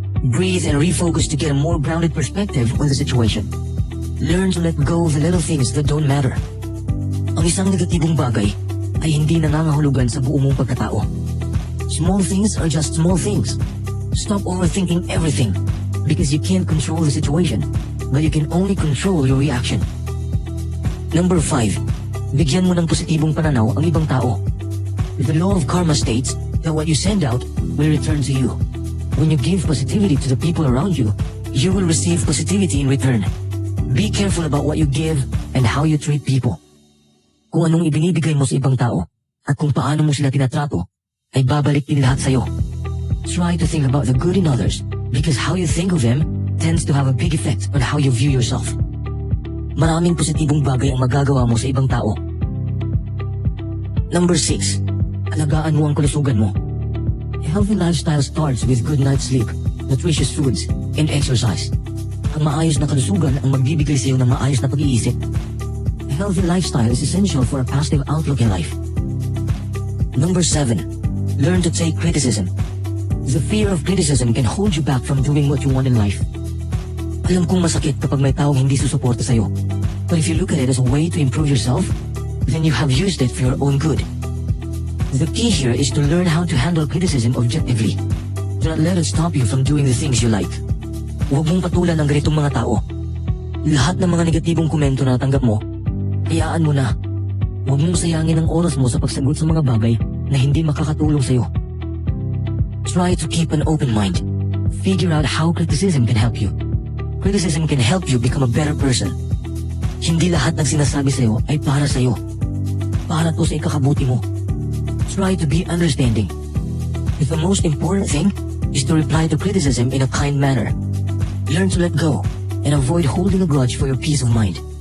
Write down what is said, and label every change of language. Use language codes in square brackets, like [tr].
[en] Breathe and refocus to get a more grounded perspective on the situation. Learn to let go of the little things that don't matter. [tl] Ang isang negatibong bagay ay hindi nangangahulugan sa buong mong pagkatao. [en] Small things are just small things. Stop overthinking everything because you can't control the situation, but you can only control your reaction. Number 5. [tl] Bigyan mo ng positibong pananaw ang ibang tao. [en] The law of karma states that what you send out will return to you. When you give positivity to the people around you, you will receive positivity in return. Be careful about what you give and how you treat people. [tl] Kung anong ibinibigay mo sa ibang tao at kung paano mo sila tinatrato, ay babalik din lahat sa'yo. [en] Try to think about the good in others because how you think of them tends to have a big effect on how you view yourself. [tl] Maraming positibong bagay ang magagawa mo sa ibang tao. [en] Number 6. [tl] Alagaan mo ang kalusugan mo. [en] A healthy lifestyle starts with good night's sleep, nutritious foods, and exercise. [tl] Ang maayos na kalusugan ang magbibigay sa iyo ng maayos na pag-iisip. [en] A healthy lifestyle is essential for a positive outlook in life. Number 7. Learn to take criticism. The fear of criticism can hold you back from doing what you want in life. [tl] Alam kong masakit kapag may taong hindi susuporta sa iyo. [en] But if you look at it as a way to improve yourself, then you have used it for your own good. The key here is to learn how to handle criticism objectively. Do not let it stop you from doing the things you like. [tl] Huwag mong patulan ang ganitong mga tao. Lahat ng mga negatibong komento na natanggap mo, hayaan mo na. Huwag mong sayangin ang oras mo sa pagsagot sa mga bagay na hindi makakatulong sa iyo. [en] Try to keep an open mind. Figure out how criticism can help you. Criticism can help you become a better person. [tl] Hindi lahat ng sinasabi sa iyo ay para sa iyo. Para to sa ikakabuti mo. [en] Try to be understanding. The most important thing is to reply to criticism in a kind manner. Learn to let go and avoid holding a grudge for your peace of mind.